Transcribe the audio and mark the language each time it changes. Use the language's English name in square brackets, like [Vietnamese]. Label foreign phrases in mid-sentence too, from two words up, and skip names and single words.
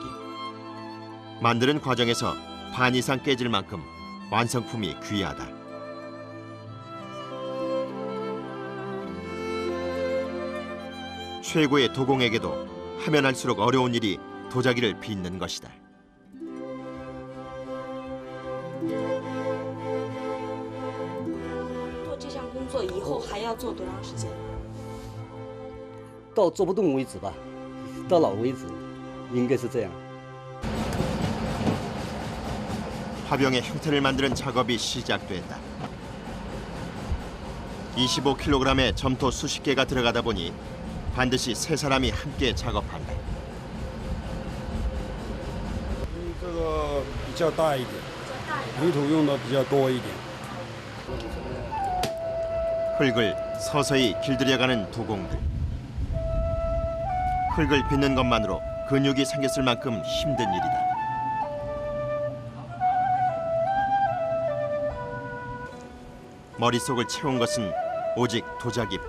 [Korean] 만드는 과정에서 반 이상 깨질 만큼 완성품이 귀하다. 최고의 도공에게도 하면 할수록 어려운 일이 도자기를 빚는 것이다. [Chinese] 做这项工作以后还要做多长时间？到做不动为止吧，到老为止，应该是这样。 [Korean] 화병의 형태를 만드는 작업이 시작됐다. 25kg의 점토 수십 개가 들어가다 보니 반드시 세 사람이 함께 작업한다. [Chinese] 这个比较大一点，泥土用的比较多一点。 [Korean] 흙을 서서히 길들여가는 도공들. 흙을 빚는 것만으로 근육이 생겼을 만큼 힘든 일이다. 머릿속을 채운 것은 오직 도자기뿐.